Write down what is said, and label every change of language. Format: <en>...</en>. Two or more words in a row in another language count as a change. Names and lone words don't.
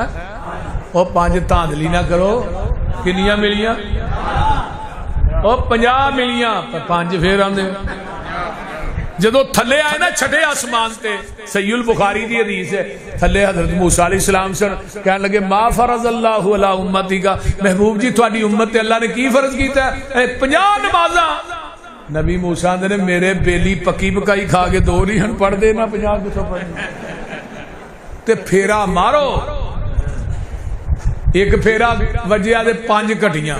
<pa>او پنج دھاندلی نہ کرو۔ کنیاں ملیاں? او 50 ملیاں، پر 5 فیر آندے. جدوں تھلے آئے نا چھیویں اسمان تے، صحیح البخاری دی حدیث اے، تھلے حضرت موسیٰ علیہ السلام سن کہنے لگے</pa> <ar>ما فرض الله على أمتي</ar> <pa>کا، محبوب جی تھوڑی امت تے اللہ نے کی فرض کیتا ہے? 50 نمازاں. نبی موسیٰ نے میرے بیلی پکی پکائی کھا کے 2 نہیں ہن پڑھدے، نہ 50 کتھوں پڑھنے. تے پھیرا مارو، اک پھیرا وجیا دے 5 گھٹیاں.</pa>